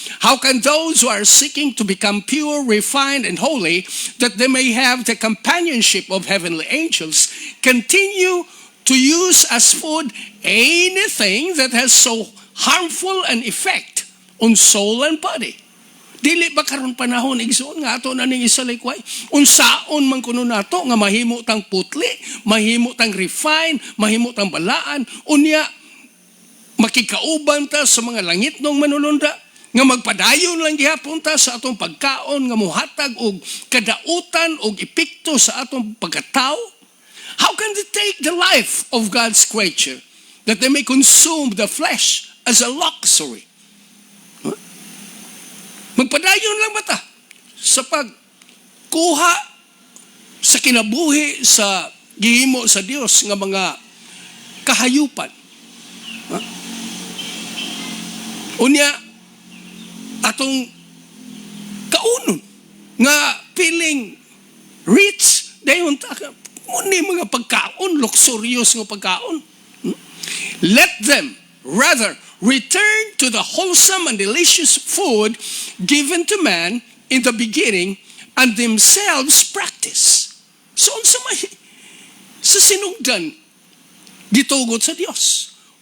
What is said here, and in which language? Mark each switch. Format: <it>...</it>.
<en>How can those who are seeking to become pure, refined, and holy, that they may have the companionship of heavenly angels, continue to use as food anything that has so harmful an effect on soul and body?</en> <ceb>Dili ba karon panahon igsoon nga ato na ning isalikway? Unsaon man kuno nato nga mahimo tang putli, mahimo tang refine, mahimo tang balaan, unya makikauban ta sa mga langit nung manulunda, nga magpadayon lang gihapon ta sa atong pagkaon nga muhatag og kadautan og epekto sa atong pagkatao.</ceb> <en>How can they take the life of God's creature that they may consume the flesh as a luxury? Huh?</en> <ceb>Magpadayon lang ba ta sa pagkuha sa kinabuhi sa gihimo sa Dios nga mga kahayupan? Huh? Unya atong kaunon nga</ceb> <en>feeling rich</en> <ceb>dayon ta muni mga pagkaon, luxurious nga pagkaon.</ceb> <en>Let them rather return to the wholesome and delicious food given to man in the beginning and themselves practice.</en> <ceb>So unsa may sa sinugdan gitugot sa Dios.</ceb>